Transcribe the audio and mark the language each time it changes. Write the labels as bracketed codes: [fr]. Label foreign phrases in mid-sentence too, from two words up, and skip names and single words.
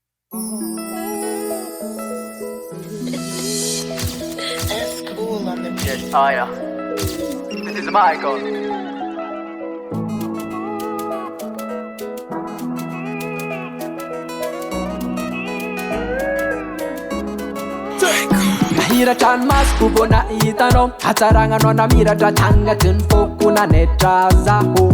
[en] That's cool on the Yes, Aya. This is Michael. [mg] Nahiratra ny masoko vao nahitanao, hatsaragnanao namiratra tangaty ny foko nanetra zaho.